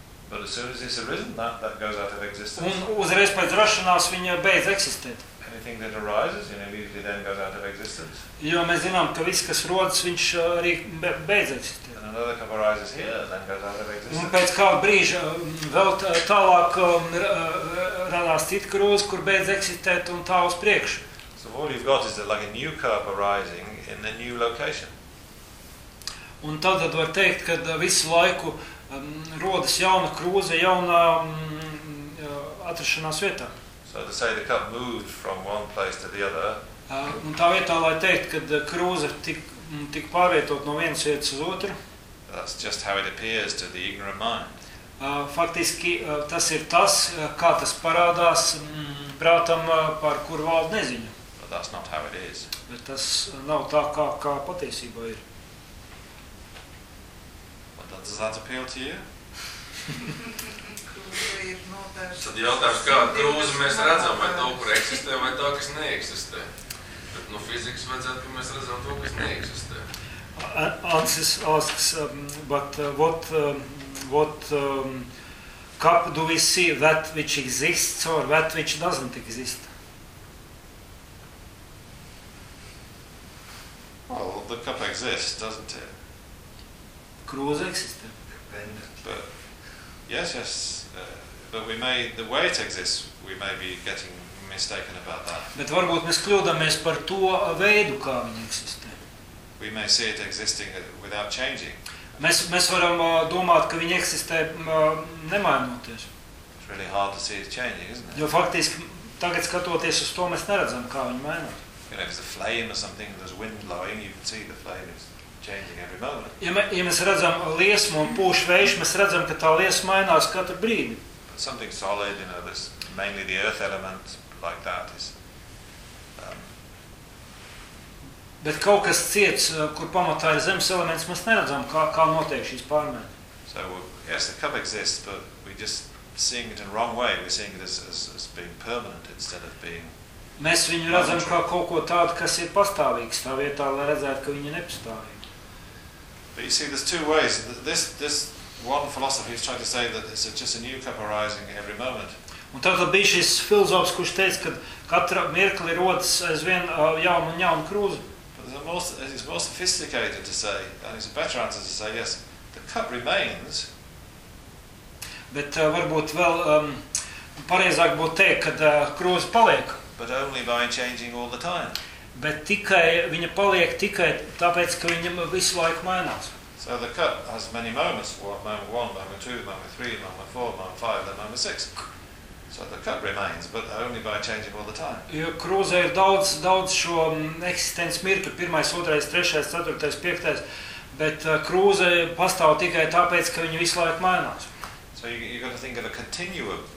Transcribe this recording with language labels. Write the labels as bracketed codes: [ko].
[en] But as soon as it's arisen, that goes out of existence. [lv] Un uzreiz pēc rašanās viņa beidz eksistēt. [en] Anything that arises, you know, immediately then goes out of existence. [lv] Jo mēs zinām, ka viss, kas rodas, viņš arī beidz eksistēt. [en] And another cup arises here, then goes out of existence. [lv] Un pēc kāda brīža vēl tālāk radās cita krūze, kur beidz eksistēt un tā uz priekšu. [en] So all you've got is that like a new cup arising in a new location. [lv] Un tad var teikt, ka visu laiku rodas jauna krūze, jaunā atrašanās vietā. [en] So to say the cup moved from one place to the other. [lv] Un tā vietā, lai teikt, ka krūze tik pārvietot no vienas vietas uz otru. [en] That's just how it appears to the ignorant mind. [lv] Faktiski tas ir tas, kā tas parādās prātam, par kuru valdu neziņu. [en] But that's not how it is. [lv] Bet tas nav tā, kā patiesībā ir. [en] Does that appeal to you? [lv] Tad jautājums, kā krūzi mēs redzam, vai to, kur eksistē vai tā, kas neeksistē. Bet no fizikas vajadzētu, ka mēs redzam to, kas neeksistē. [en] Ansis asks, but what do we see that which exists or that which doesn't exist? Well, the cup exists, doesn't it? Cruise exists. But yes, but we may the way it exists, we may be getting mistaken about that. [lv] Bet varbūt mēs kļūdāmies par to veidu, kā viņi eksistē. [en] We may see it existing without changing. [lv] Mēs varam domāt, ka viņi eksistē nemainoties. [en] It's really hard to see it changing, isn't it? [lv] Jo faktiski tagad skatoties uz to, mēs neredzam, kā viņi mainās. [en] You know, if there's a flame or something, there's wind blowing, you can see the flame is changing every moment. [lv] Ja mēs redzam liesmu un pūš vēju, mēs redzam, ka tā liesma mainās katru brīdi. [en] But something solid, you know, this mainly the earth element like that is. [lv] Bet kaut kas ciets, kur pamatā ir zemes elements, mēs neredzam, kā notiek šīs pārmaiņas. [en] So, yes, the cup exists, but we're just seeing it in the wrong way. We're seeing it as being permanent instead of being. [lv] Mēs viņu redzam kā kaut ko tādu, kas ir pastāvīgs, tā vietā, lai redzētu, ka viņi ir nepastāvīgi. [en] But you see, there's two ways. This one philosophy is trying to say that it's just a new cup arising every moment. [lv] Un tātad bija šis filozofs, kurš teica, ka katra mirkli rodas aizvien jaunu un jaunu krūzi. [en] But it's more sophisticated to say, and it's a better answer to say, yes, the cup remains. [lv] Bet varbūt vēl pareizāk būtu teikt, ka krūze paliek. [en] But only by changing all the time. [lv] Bet tikai viņa paliek tikai tāpēc, ka viņa visu laiku mainās. [en] So the cup has many moments, moment one, moment two, moment three, moment four, moment five, then moment six. So the cup remains, but only by changing all the time. [lv] Jo krūzē ir daudz šo eksistences mirkļu, pirmais, otrais, trešais, ceturtais, piektais, bet krūzē pastāv tikai tāpēc, ka viņa visu laiku mainās. [en] So you got to think of a continuum.